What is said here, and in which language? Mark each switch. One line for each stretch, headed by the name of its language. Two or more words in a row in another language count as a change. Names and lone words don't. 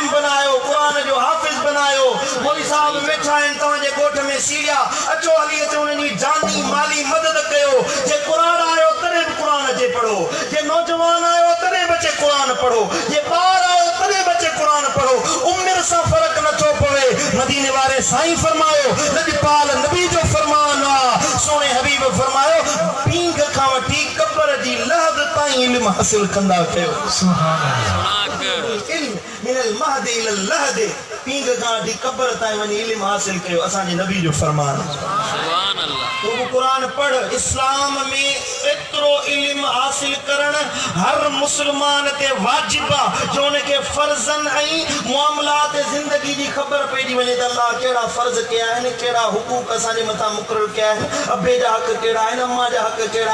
Sindhi: बनायो कुरान जो हाफिज बनायो मौलवी साहब वेठा आहिनि तव्हांजे ॻोठ में सीरिया अचो हली अचो उन्हनि जी जानी माली मदद कयो जे कुरान आयो तॾहिं बि कुरान अचे पढ़ो जे नौजवान आयो तॾहिं बि अचे कुरान पढ़ो जे ॿार आयो तॾहिं बि अचे कुरान पढ़ो उमिरि सां फ़र्क़ु नथो पवे मदीने वारे साईं फरमायो लजपाल नबी जो फरमान आहे सोने हबीब फरमायो पींघ खां वठी कब्र जी लहद ताईं इल्म हासिल कंदा कयो
Arabic: العلم من المهد إلى اللحد
Sindhi: पींघ खां वठी कब्र ताईं वञी इल्म हासिल कयो असांजे नबी जो फरमान
Arabic: سبحان الله
Sindhi: तू कुरान पढ़ इस्लाम में एतिरो इल्म हासिल करण हर मुसलमान ते वाजिब आहे जो उनखे फर्ज़न ऐं मामलात ज़िंदगी जी ख़बर पइजी वञे त अल्लाह कहिड़ा फर्ज़ कया आहिनि कहिड़ा हुकूक असांजे मथां मुक़ररु कया आहिनि अबे जा हक़ कहिड़ा आहिनि अम्मा जा हक़ कहिड़ा